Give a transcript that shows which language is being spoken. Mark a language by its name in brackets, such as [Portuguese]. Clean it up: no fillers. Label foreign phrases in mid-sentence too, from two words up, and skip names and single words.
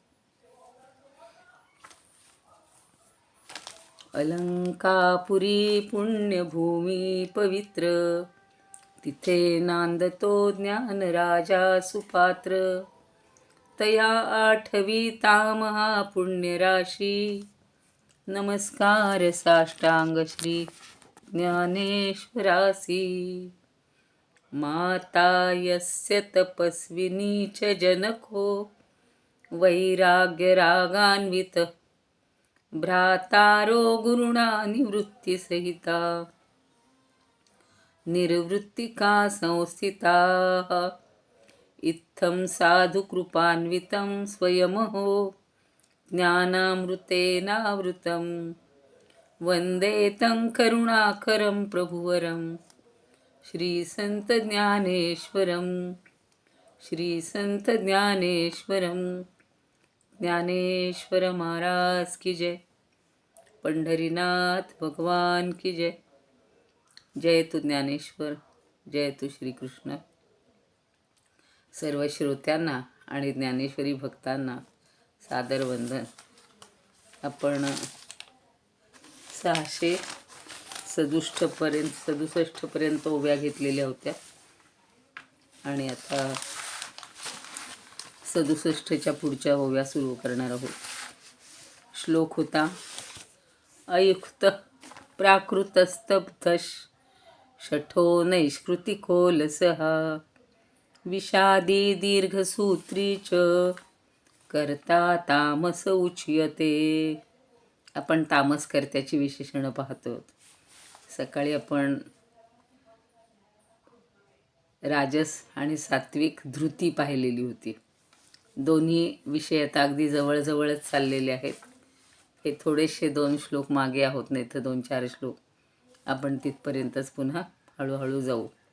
[Marathi] अलंकापुरी पुण्यभूमी पवित्र, तिथे नांदतो ज्ञान राजा सुपात्र. तया आठवीता महापुण्यराशी, नमस्कार साष्टांग श्री ज्ञानेश्वरासी. [Sanskrit] माता यस्य तपस्विनी च जनको, वैराग्य रागान्वित भ्रातारो गुरुणा निवृत्तिसहिता. निर्वृत्तिका संस्थिता, इत्थं साधुकृपान्वितं स्वयमहो ज्ञानामृतेनावृतं. वन्दे तं करुणाकरं प्रभुवरं श्रीसंत ज्ञानेश्वरं. श्रीसंत ज्ञानेश्वरं. [Hindi] ज्ञानेश्वर महाराज की जय. पंढरीनाथ भगवान की जय. [Marathi] जय तू ज्ञानेश्वर, जय तू श्रीकृष्ण. सर्व श्रोत्यांना आणि ज्ञानेश्वरी भक्तांना सादर वंदन. आपण 667 पर्यंत ओव्या घेतलेल्या होत्या आणि आता 67च्या पुढच्या ओव्या सुरू करणार आहोत. श्लोक होता, [Sanskrit] अयुक्त प्राकृतस्तब्धश शठो नैष्कृतिकोलसः. विषादी दीर्घसूत्री च कर्ता तामस उच्यते. [Marathi] आपण तामसकर्त्याची विशेषणं पाहतो. सकाळी आपण राजस आणि सात्विक धृती पाहिलेली होती. दोन्ही विषय आता अगदी जवळजवळच चाललेले आहेत. हे थोडेसे 2 श्लोक मागे आहोत, नाही तर 2-4 श्लोक आपण तिथपर्यंतच पुन्हा हळूहळू जाऊ.